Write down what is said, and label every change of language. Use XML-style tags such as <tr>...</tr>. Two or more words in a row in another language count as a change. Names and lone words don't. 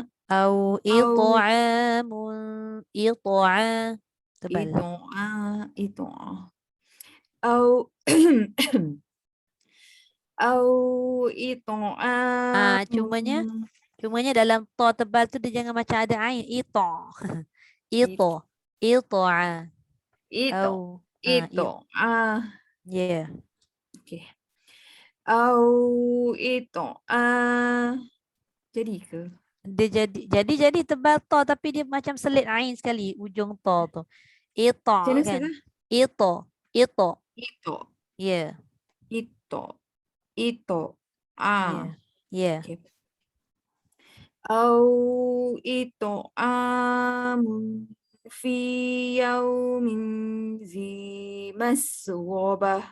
<ar>أو إطعام tebal. it'a au au it'a</ar> <ms>Cumanya dalam to tebal tu dia jangan macam ada ain. Ito. Ito. Ito'a. Au. it'a. Ya. Okey. Au it'a. Jadi ke? Dia jadi tebal to tapi dia macam selit ain sekali ujung to tu. Ito Macam mana kan. Sarah? Ito. Ito. Ya. Ito. Ya. Ya. Okay.</ms> <ar>أو إطعام في يوم ذي مسغبة.</ar>